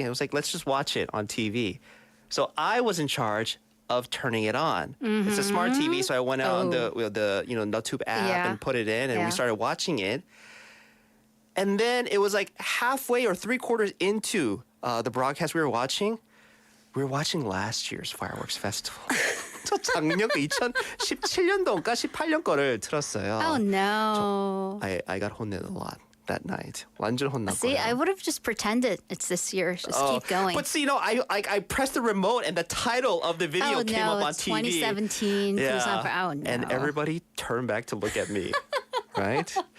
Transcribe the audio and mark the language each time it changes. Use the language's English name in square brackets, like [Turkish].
[English] And it was like, let's just watch it on TV. So I was in charge of turning it on. It's a smart TV, so I went out on the NoTube app and put it in, and we started watching it. And then it was like halfway or 3/4 into the broadcast we were watching last year's fireworks festival. [Korean] 저 작년 2017년도인가 18년 거를 틀었어요. [English] Oh no. I got 혼내ed a lot that night. [Korean] 완전 혼났고요. [English] See, I would have just pretended it's this year. Just keep going. But see, I pressed the remote and the title of the video came up on it's TV. 2017 Busan. Oh no. And everybody turned back to look at me. Right?